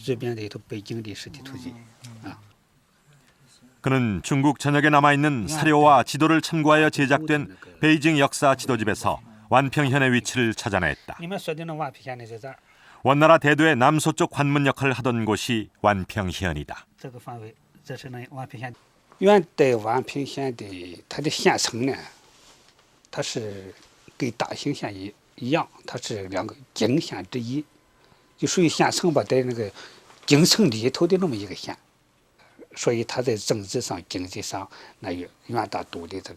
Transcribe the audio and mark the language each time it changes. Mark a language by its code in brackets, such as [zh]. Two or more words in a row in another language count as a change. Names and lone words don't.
[ko] 그는 중국 전역에 남아있는 사료와 지도를 참고하여 제작된 베이징 역사 지도집에서 완평현의 위치를 찾아냈다. 원나라 대도의 남서쪽 관문 역할을 하던 곳이 완평현이다. [zh] 元代宛平县的它的县城呢，它是跟大兴县一样，它是两个京县之一，就属于县城吧，在那个京城里头的那么一个县，所以它在政治上、经济上，那与元大都的这个关系呢就最为密切，最为密切。